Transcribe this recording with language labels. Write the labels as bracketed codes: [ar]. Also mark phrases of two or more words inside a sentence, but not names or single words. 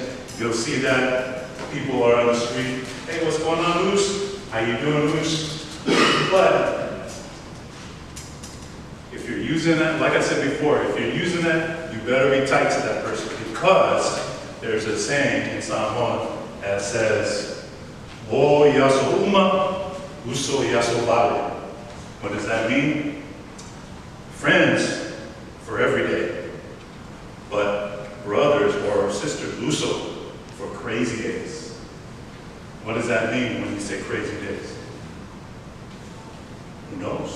[en] You'll see that people are on the street. Hey, what's going on, Oos? How you doing, Oos? But if you're using that, like I said before, if you're using that, you better be tight to that person, because there's a saying in Samoa that says, [sm] "Wo yaso uma, uso yaso vale." [en] What does that mean? Friends for every day, but brothers or sisters, uso, for crazy days. What does that mean when you say crazy days? Who knows?